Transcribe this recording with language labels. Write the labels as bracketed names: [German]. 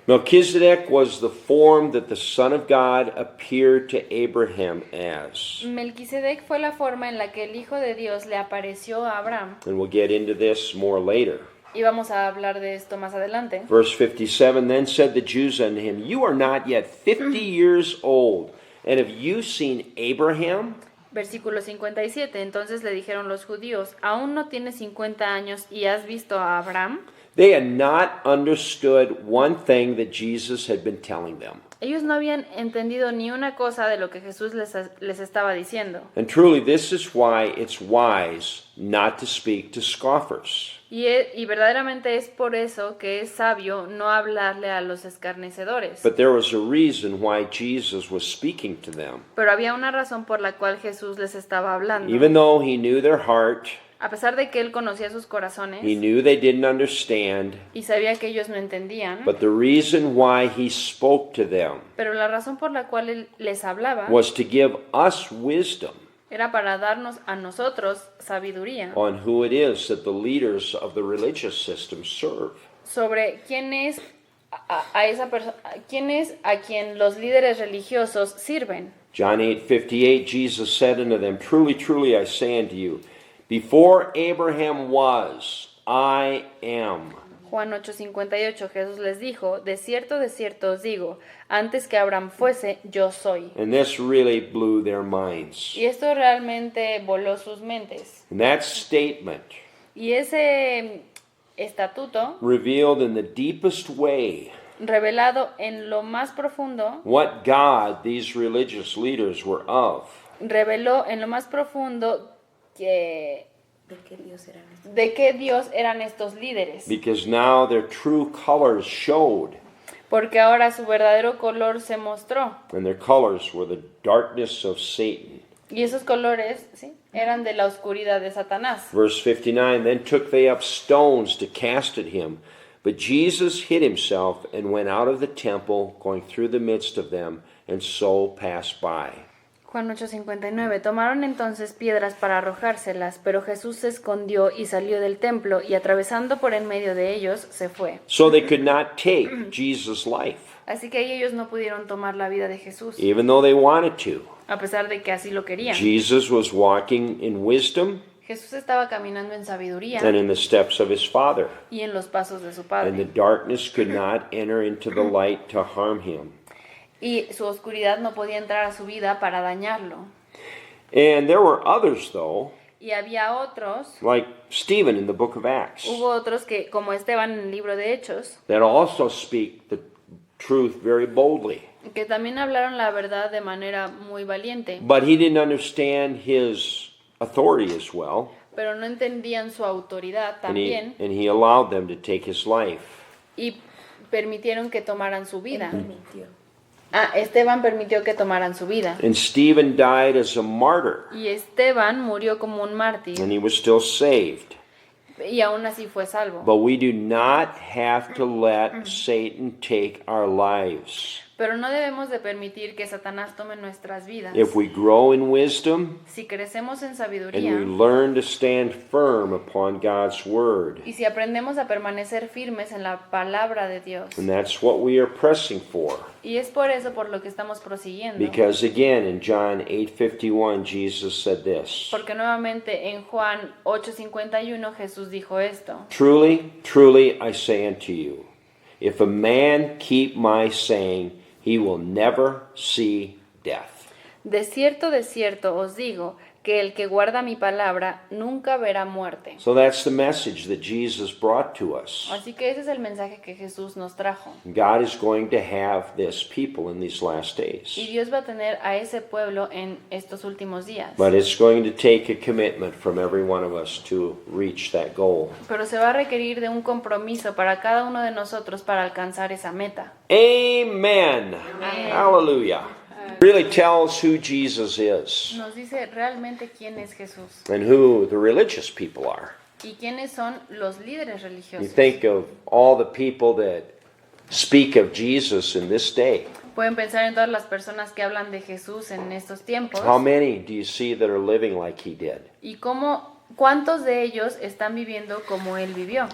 [English] Melchizedek was the form that the Son of God appeared to Abraham as. [Spanish] Melquisedec fue la forma en la que el Hijo de Dios le apareció a Abraham. [English] And we'll get into this more later. [Spanish] Y vamos a hablar de esto más adelante. [English] Verse 57, Then said the Jews unto him, You are not yet 50 years old, and have you seen Abraham? [Spanish] Versículo 57. Entonces le dijeron los judíos, ¿aún no tienes 50 años y has visto a Abraham? [English] They had not understood one thing that Jesus had been telling them. [Spanish] Ellos no habían entendido ni una cosa de lo que Jesús les estaba diciendo. [English] And truly, this is why it's wise not to speak to scoffers. [Spanish] Y verdaderamente es por eso que es sabio no hablarle a los escarnecedores. [English] But there was a reason why Jesus was speaking to them. [Spanish] Pero había una razón por la cual Jesús les estaba hablando. [English] Even though he knew their heart, [Spanish] A pesar de que él conocía sus corazones [English] he knew they didn't understand, [Spanish] y sabía que ellos no entendían, [English] but the reason why he spoke to them [Spanish] pero la razón por la cual él les hablaba [English] was to give us wisdom [Spanish] era para darnos a nosotros sabiduría [English] on who it is that the leaders of the religious system serve. [Spanish] sobre quién es a esa persona, quién es a quien los líderes religiosos sirven. [English] John 8:58, Jesus said unto them, Truly, truly, I say unto you, before Abraham was, I am. [Spanish] Juan 8:58, Jesús les dijo, de cierto os digo, antes que Abraham fuese, yo soy. [English] And this really blew their minds. [Spanish] Y esto realmente voló sus mentes. [English] And that statement [Spanish] Y ese estatuto, [English] revealed in the deepest way [Spanish] revelado en lo más profundo, [English] what God these religious leaders were of. [Spanish] reveló en lo más profundo que ¿De qué Dios eran estos? de qué Dios eran estos líderes. [English] Because now their true colors showed, [Spanish] Porque ahora su verdadero color se mostró. [English] and their colors were the darkness of Satan. [Spanish] Y esos colores, ¿sí?, eran de la oscuridad de Satanás. [English] Verse 59, Then took they up stones to cast at him. But Jesus hid himself and went out of the temple, going through the midst of them, and so passed by. [Spanish] Juan 8:59. Tomaron entonces piedras para arrojárselas, pero Jesús se escondió y salió del templo, y atravesando por en medio de ellos, se fue. [English] So they could not take Jesus' life, [Spanish] Así que ellos no pudieron tomar la vida de Jesús, [English] even though they wanted to. [Spanish] a pesar de que así lo querían. [English] Jesus was walking in wisdom [Spanish] Jesús estaba caminando en sabiduría [English] and in the steps of his Father, [Spanish] y en los pasos de su [English] and the [Spanish] Padre. [English] darkness could not enter into the light to harm him. [Spanish] Y su oscuridad no podía entrar a su vida para dañarlo. [English] And there were others, though, [Spanish] Y había otros, [English] like Stephen in the book of Acts, [Spanish] hubo otros que, como Esteban en el libro de Hechos, [English] that also speak the truth very boldly. [Spanish] que también hablaron la verdad de manera muy valiente, [English] But he didn't understand his authority as well, [Spanish] pero no entendían su autoridad [English] and he, [Spanish] también [English] and he allowed them to take his life. [Spanish] y permitieron que tomaran su vida. Permitió. Esteban permitió que tomaran su vida. [English] And Stephen died as a martyr, [Spanish] Y Esteban murió como un mártir [English] and he was still saved. [Spanish] y aún así fue salvo. [English] But we do not have to let Satan take our lives. [Spanish] Pero no debemos de permitir que Satanás tome nuestras vidas. [English] If we grow in wisdom [Spanish] Si crecemos en [English] and [Spanish] sabiduría [English] we learn to stand firm upon God's word, [Spanish] y si aprendemos a permanecer firmes en la palabra de Dios. [English] and that's what we are pressing for. [Spanish] Y es por eso por lo que estamos prosiguiendo. [English] Because again, in John 8:51, Jesus said this, [Spanish] Porque nuevamente en Juan 8:51 Jesús dijo esto. [English] Truly, truly, I say unto you, if a man keep my saying, he will never see death. [Spanish] De cierto os digo, que el que guarda mi palabra nunca verá muerte. [English] So that's the message that Jesus brought to us. [Spanish] Así que ese es el mensaje que Jesús nos trajo. [English] God is going to have this people in these last [Spanish] Y [English] days. [Spanish] Dios va a tener a ese pueblo en estos últimos días. [English] But it's going to take a commitment from every one of us to reach that goal. [Spanish] Pero se va a requerir de un compromiso para cada uno de nosotros para alcanzar esa meta. [English] Amen. Hallelujah. Really tells who Jesus is [Spanish] Nos dice realmente quién es Jesús [English] and who the religious people are. [Spanish] y quiénes son los líderes [English] You [Spanish] religiosos. [English] think of all the people that speak of Jesus in this day. [Spanish] Pueden pensar en todas las personas que hablan de Jesús en estos tiempos [English] How many do you see that are living like he did? [Spanish] y cuántos de ellos están viviendo como él vivió.